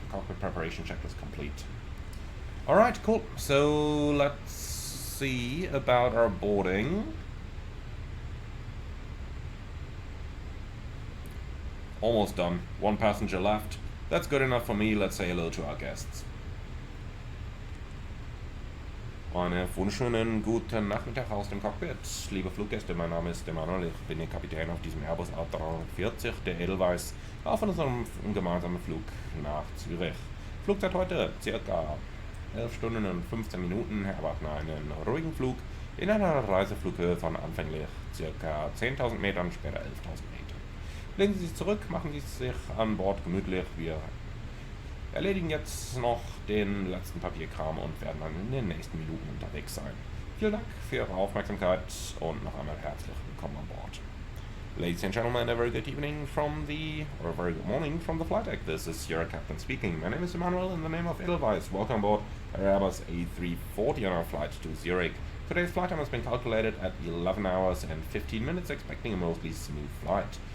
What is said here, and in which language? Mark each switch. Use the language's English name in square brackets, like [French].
[English] Cockpit preparation checklist complete. Alright, cool. So let's see about our boarding. Almost done. 1 passenger left. That's good enough for me. Let's say hello to our guests. [German] Einen wunderschönen guten Nachmittag aus dem Cockpit. Liebe Fluggäste, mein Name ist Emanuel, ich bin der Kapitän auf diesem Airbus A340, der Edelweiss, auf unserem gemeinsamen Flug nach Zürich. Flugzeit heute ca. 11 Stunden und 15 Minuten, erwarten einen ruhigen Flug in einer Reiseflughöhe von anfänglich ca. 10.000 Metern, später 11.000 Meter. Lehnen Sie sich zurück, machen Sie sich an Bord gemütlich, wir erledigen jetzt noch den letzten Papierkram und werden dann in den nächsten Minuten unterwegs sein. Vielen Dank für Ihre Aufmerksamkeit und noch einmal herzlich willkommen an Bord. [English] Ladies and gentlemen, a very good evening from or a very good morning from the flight deck. This is your captain speaking. My name is Emanuel in the name of Edelweiss. Welcome aboard our Airbus A340 on our flight to Zurich. Today's flight time has been calculated at 11 hours and 15 minutes, expecting a mostly smooth flight.